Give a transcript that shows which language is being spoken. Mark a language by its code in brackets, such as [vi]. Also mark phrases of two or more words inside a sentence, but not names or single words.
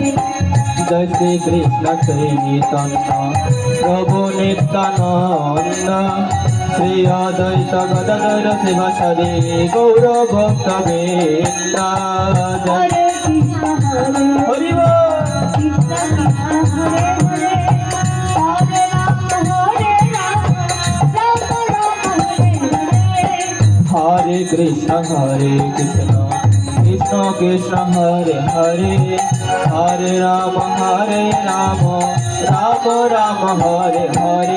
[sa] জয় শ্রী কৃষ্ণ চৈতন্য প্রভু নিত্যানন্দ শ্রী অদ্বৈত গদাধর শিবসাদি গৌর ভক্ত বৃন্দ জয় হরে কৃষ্ণ [bn] হরি বল [sa] কৃষ্ণ হরে হরে হরে রাম রাম হরে হরে হরে কৃষ্ণ কৃষ্ণ কৃষ্ণ হরে হরে হরে রাম রাম রাম হরে হরে